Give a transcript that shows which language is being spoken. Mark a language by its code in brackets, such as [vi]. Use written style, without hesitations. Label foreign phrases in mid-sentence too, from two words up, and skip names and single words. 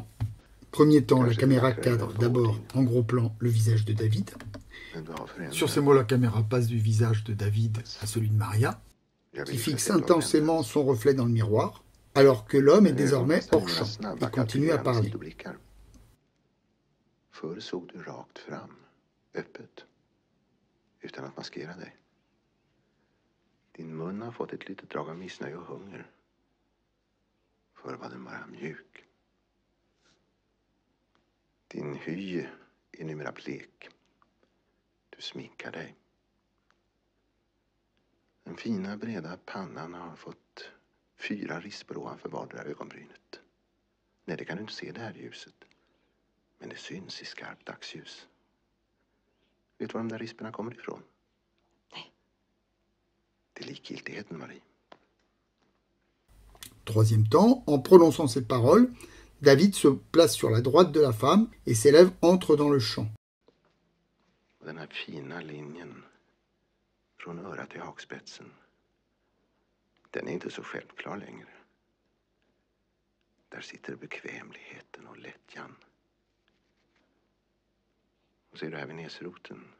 [fr] Premier temps, la caméra cadre d'abord en gros plan le visage de David. Sur ces mots, la caméra passe du visage de David à celui de Maria, qui fixe intensément son reflet dans le miroir, alors que l'homme est désormais hors champ et continue à parler. [sv] Förr såg du rakt fram, öppet, utan att maskera dig. Din mun har fått ett litet drag av missnöje och hunger. Förr var den bara mjuk. Din hy är numera blek. Du sminkar dig. Den fina breda pannan har fått 4 rispor ovanför vardera ögonbrynet. Nej, det kan du inte se det här ljuset. Men det syns i skarpt dagsljus. Vet du var de där risperna kommer ifrån? Nej. Det är likgiltigheten, Marie. [fr] Troisième temps, en prononçant ces paroles, David se place sur la droite de la femme et ses lèvres entrent dans le champ. [sv] Den här fina linjen från örat till hakspetsen, den är inte så självklar längre. Där sitter bekvämligheten och lättjan. Och ser du här vid näsroten?